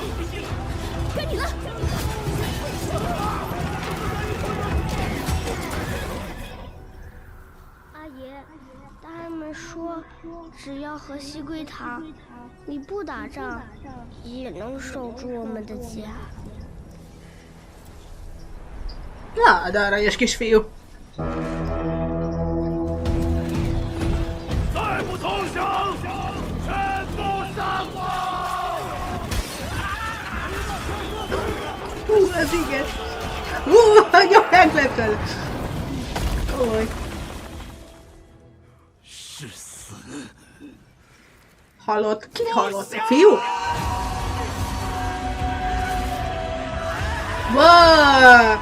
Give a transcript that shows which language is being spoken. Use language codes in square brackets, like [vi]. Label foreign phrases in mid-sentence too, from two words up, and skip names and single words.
[zh] 该你了。阿爷，大人们说，只要和西归堂，你不打仗，也能守住我们的家。 [hu] Na, de aranyos kisfiú. [zh] 再不投降，全部杀光！ [hu] Ez igen. Nagyon meglepő. Oly. [zh] 是死。 [hu] Halott? Ki halott? A fiú? Wow!